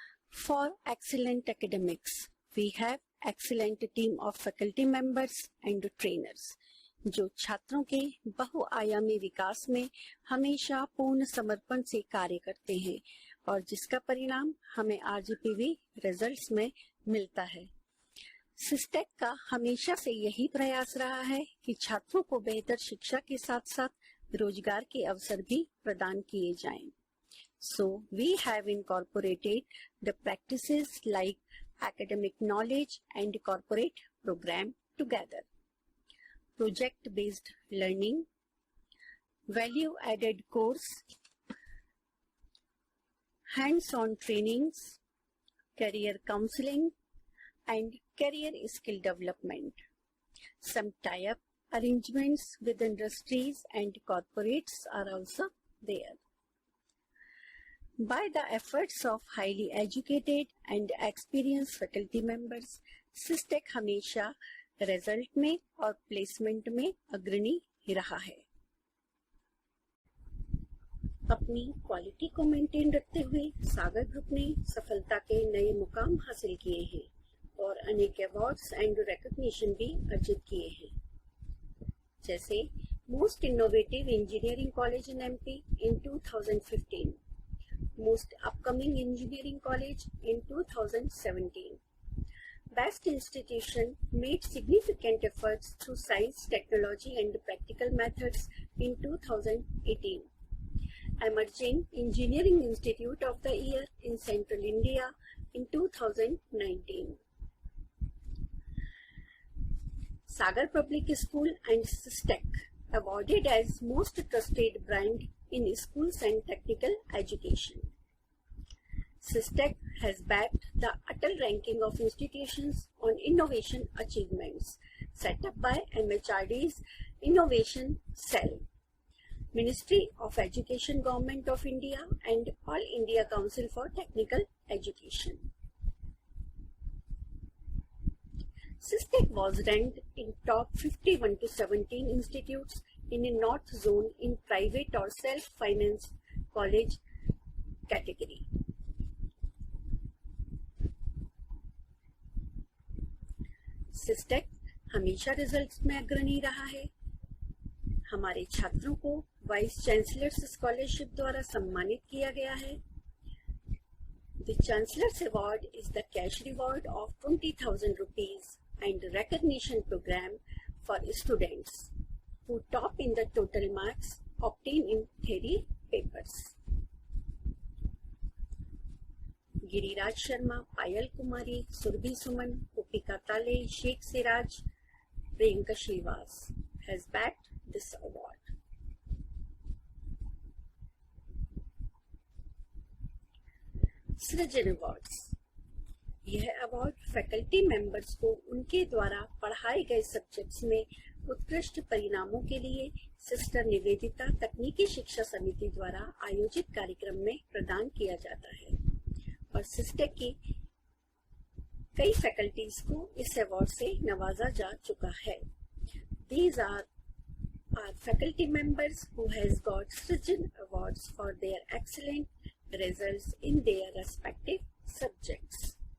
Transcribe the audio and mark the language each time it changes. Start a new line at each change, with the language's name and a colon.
English: For excellent academics, we have excellent team of faculty members and trainers
Hindi: जो छात्रों के बहुआयामी विकास में हमेशा पूर्ण समर्पण से कार्य करते हैं और जिसका परिणाम हमें RGPV रिजल्ट्स में मिलता है। सिस्टेक का हमेशा से यही प्रयास रहा है कि छात्रों को बेहतर शिक्षा के साथ साथ रोजगार के अवसर भी प्रदान किए जाएं।
English: So we have incorporated the practices like academic knowledge and corporate program together. Project-based learning, value-added course, hands-on trainings, career counseling, and career skill development. Some tie-up arrangements with industries and corporates are also there. By the efforts of highly educated and experienced faculty members, SISTEC
Hindi: हमेशा result में और placement में अग्रणी रहा है। अपनी quality को maintain रखते हुए सागर ग्रुप ने सफलता के नए मुकाम हासिल किए हैं और अनेक अवार्ड्स एंड रिकॉग्निशन भी अर्जित किए हैं, जैसे most innovative engineering college in MP in 2015, Most Upcoming Engineering College in 2017.
English: Best Institution made significant efforts through science, technology and practical methods in 2018. Emerging Engineering Institute of the Year in Central India in 2019. Sagar Public School and SISTEC awarded as Most Trusted Brand in Schools and Technical Education. SISTEC has backed the Atal ranking of institutions on innovation achievements set up by MHRD's Innovation Cell, Ministry of Education, Government of India and All India Council for Technical Education. SISTEC was ranked in top 51 to 17 institutes in a North Zone in private or self-financed college category.
Hindi: SISTEC हमेशा results में अग्रणी रहा है। हमारे छात्रों को vice chancellors scholarship द्वारा सम्मानित किया गया है।
English: The Chancellor's Award is the cash reward of 20,000 rupees and recognition program for students who top in the total marks obtained in theory papers. Giriraj Sharma, Payal Kumari, Surabhi Suman, Gopika Tale, Sheikh Siraj, Priyanka Shrivas has backed this award.
Hindi: सृजन awards, यह award faculty members को उनके द्वारा पढ़ाए गए subjects में उत्कृष्ट परिणामों के लिए सिस्टर निवेदिता तकनीकी शिक्षा समिति द्वारा आयोजित कार्यक्रम में प्रदान किया जाता है और सिस्टेक की कई फैकल्टीज को इस अवार्ड से नवाजा जा चुका है।
English: These are our faculty members who has got Srijan awards for their excellent results in their respective subjects.